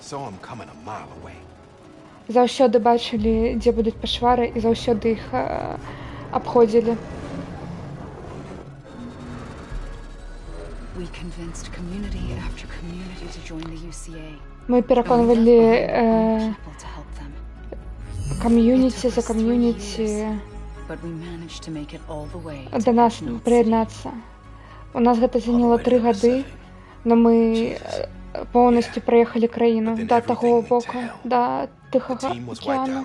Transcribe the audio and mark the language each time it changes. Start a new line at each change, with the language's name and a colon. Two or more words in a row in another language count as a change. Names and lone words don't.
English: saw him coming a mile away.
Belarusian: Заўсёды бачылі, дзе будуць пашвары, і заўсёды іх абходзілі.
English: We convinced community after community to join the UCA.
Belarusian: Мы пераконвалі кам'юніці за кам'юніці да нас прыяднацца. У нас гэта заняло 3 гады, но мы поўнасцю праехалі краіну да таго боку, да Тихага акеану.